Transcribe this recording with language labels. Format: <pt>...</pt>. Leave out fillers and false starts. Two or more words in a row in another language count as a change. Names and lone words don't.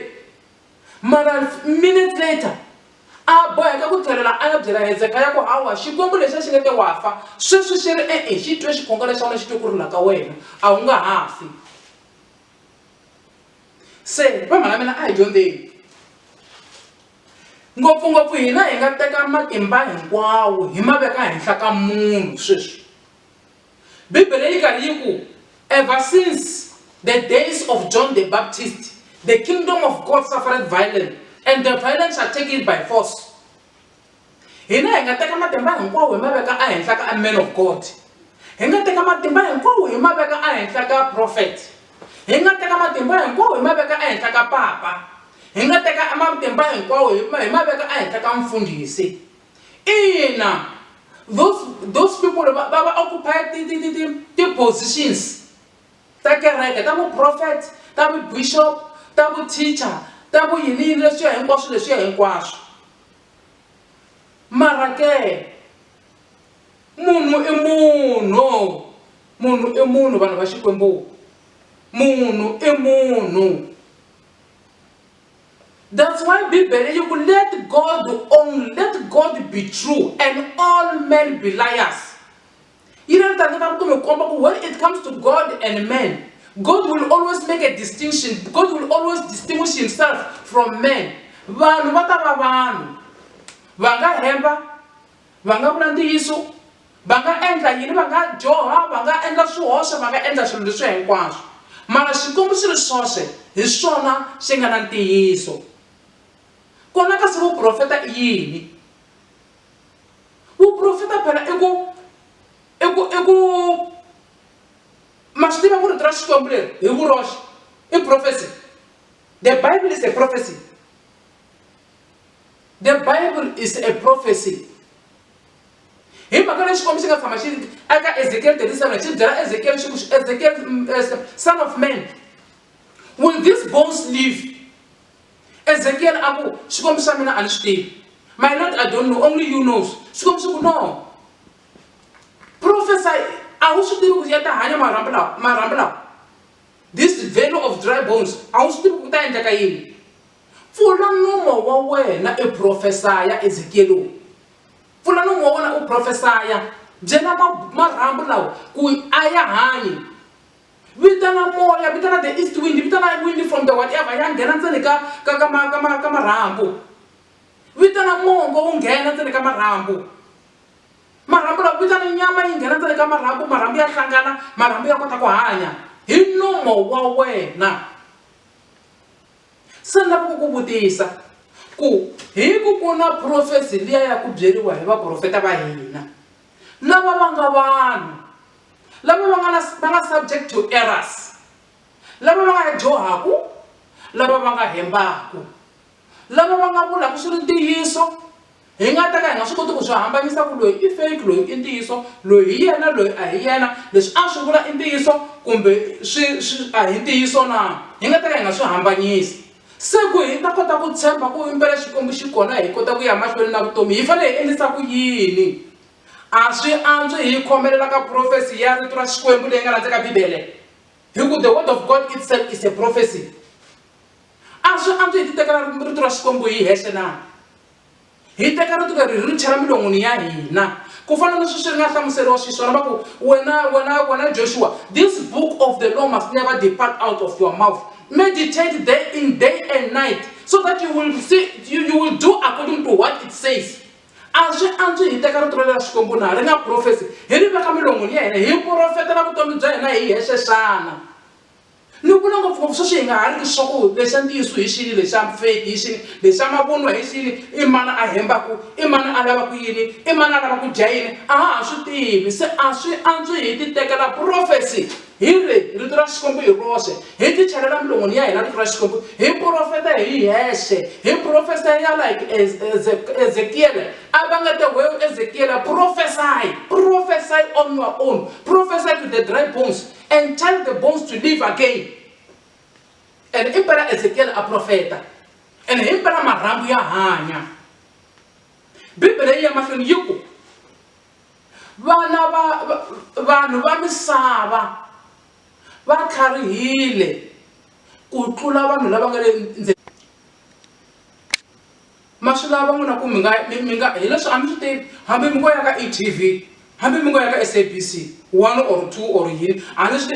<ts>Mara</ts> <en>minutes later</en> <ts>a boheka ku tlhelela a ya byela Hezekiah ku hawa Xikwembu lexi xi nga te wa fa sweswi xi ri xi twe xikhongelo xa wena xi twe ku rila ka wena a wu nga ha fi. Se vamhana mina a hi dyondzeni ngopfungopfu hina hi nga teka matimba hinkwawo hi ma veka henhla ka munhu sweswi Bibele yi karhi yi ku</ts> <en>ever since the days of John the Baptist, the kingdom of God suffered violence, and the violence shall take it by force.</en> <ts>Hina hi nga teka matimba hinkwawo hi ma veka ehenhla ka</ts> <en>a man of God.</en> <ts>Hi nga teka matimba hinkwawo hi ma veka ehenhla ka prophet. Hi nga teka matimba hinkwawo hi ma veka ehenhla ka papa. Hi nga teka matimba hinkwawo hi ma veka ehenhla ka mfundhisi. Ina,</ts> <en>those people</en> <ts>va</ts> <en>occupy the positions</en> <ts>ta kereke, ta vu prophet, ta vu bishop, ta vu teacher, ta vu yini leswiya hinkwaswo. Mara ke munhu i munhu, munhu i munhu vanhu va Xikwembu, munhu i munhu.</ts> <en>That's why Bibele you could let God be true and all men be liars. When it comes to God and men, God will always make a distinction. God will always distinguish himself from men.</en> <ts>Vanhu va ta va vanhu, va nga hemba, va nga vula ntiyiso, va nga endla yini, va nga joha, va nga endla swihoxo, va nga endla swilo leswi hinkwaswo. Mara Xikwembu xi ri swoxe hi swona xi nga na ntiyiso. Kona kasi vuprofeta i yini? Vuprofeta phela i ku ma swi tiva ku rito ra Xikwembu leri hi vuroxe i prophecy.</ts> <en>The Bible is a prophecy. The Bible is a prophecy.</en> <ts>Hi mhaka leyi Xikwembu xi nga tshama xi eka Ezekiel 37 xi byela Ezekiel,</ts> <en>son of man, will these bones live?</en> <ts>Ezekiel aku Xikwembu xa mina a ni swi tivi.</ts> <en>My Lord, I don't know, only you knows.</en> <ts>Xikwembu xi ku no. Prophesy, a wu swi tivi ku ya ta hanya marhambu lawa.</ts> <en>This valley of dry bones,</en> <ts>a wu swi tivi ku ta endleka yini. Pfula nomo wa wena e prophesya Ezekiel. Pfula nomo wa wena u prophesya. Byela marhambu lawa ku a ya hanyi. Vitana moya, vitana</ts> <en>the east wind,</en> <ts>vitana</ts> <en>wind from the whatever,</en> <ts>ya nghena ndzeni ka marhambu. Vitana mongo wu nghena ndzeni ka marhambu. Marhambu lawa vitana nyama yi nghena ndzeni ka marhambu, marhambu ya hlangana, marhambu ya kota ku hanya. Hi nomo wa wena. Se ni lava ku vutisa ku hi ku na prophecy liya ya ku byeriwa hi vaprofeta va hina, lava va nga vanhu, lava va nga</ts> <en>subject to errors,</en> <ts>lava va nga johaku, lava va nga hembaku, lava va nga vulaku swi ri ntiyiso. Hi nga ta ka hi nga swi koti ku swi hambanyisa ku loyi i fake, loyi i ntiyiso, loyi hi yena, loyi a hi yena, leswi a swi vula i ntiyiso kumbe swi a hi ntiyiso na. Hi nga ta ka hi nga swi hambanyisi. Se ku hi ta kota ku tshemba ku impela Xikwembu xi kona, hi kota ku ya mahlweni na vutomi, hi fanele hi endlisa ku yini? A swi antswi hi khomelela ka prophecy ya rito ra Xikwembu leyi nga landzeni ka Bibele. Hi ku</ts> <en>the word of God itself is a prophecy.</en> <ts>A swi antswi hi ti tekela rito ra Xikwembu hi hexe na. Hi teka rito leri ri chela milon'wini ya hina. Ku fana na sweswi ri nga hlamuseriwa xiswona va ku wena Joshua,</ts> <en>this book of the law must never depart out of your mouth. Meditate day and night, so that you will do according to what it says. As we answer</en> <ts>hi teka rito ra Xikwembu na ri nga prophecy, hi ri veka milon'wini ya hina, hi profeta na vutomi bya hina hi hexe xana. Ni vula ngopfungopfu sweswi hi nga ha ri swa ku lexa ntiyiso hi xini, lexa fake hi xini, lexa mavunwa hi xini, i mani a hembaku, i mani a lavaku yini, i mani a lava ku dya yini, a ha swi tivi. Se a swi antswi hi ti tekela prophecy hi rito ra Xikwembu hi roxe, hi ti chelela milon'wini ya hina rito ra Xikwembu, hi profeta hi hexe, hi profesa ya like Ezekiel. A va nga te wewe</ts> <en>Ezekiel, prophesy on your own, prophesy to the dry bones and tell the bones to live again.</en> <ts>And impera Ezekiel a profeta, and impera marhambu ya hanya. Bibele ya mahlweni yi ku vanhu va misava va tlharihile ku tlula vanhu lava nga le ndzeni. Ma swi lava n'wina ku mi nga hi leswi a mi swi tivi, hambi mi ngo ya ka e-TV, hambi mi ngo ya ka SABC 1 or 2 or yini, a ni swi tivi.</ts>